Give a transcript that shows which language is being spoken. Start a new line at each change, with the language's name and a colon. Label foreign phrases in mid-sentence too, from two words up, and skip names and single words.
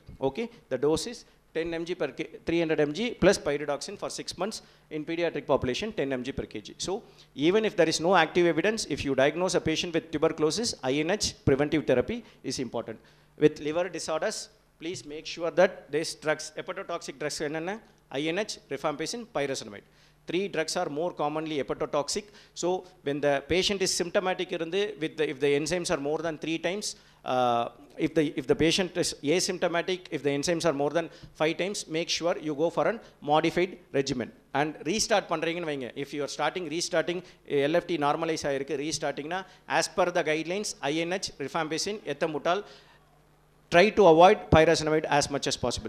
English: Okay, the dose is 10 mg per 300 mg plus pyridoxine for 6 months. In pediatric population, 10 mg per kg. So even if there is no active evidence, if you diagnose a patient with tuberculosis, INH preventive therapy is important. With liver disorders, please make sure that these drugs, hepatotoxic drugs, INH, rifampicin, pyrazinamide. 3 drugs are more commonly hepatotoxic. So when the patient is symptomatic, if the enzymes are more than 3 times, if the patient is asymptomatic, if the enzymes are more than 5 times, make sure you go for a modified regimen. And restart
Tamil: பண்றீங்கன்னு வைங்க.
English: If you are restarting LFT normalize aayirukku, restarting na as per the guidelines, INH, rifampicin, ethambutol, try to avoid pyrazinamide as much as possible.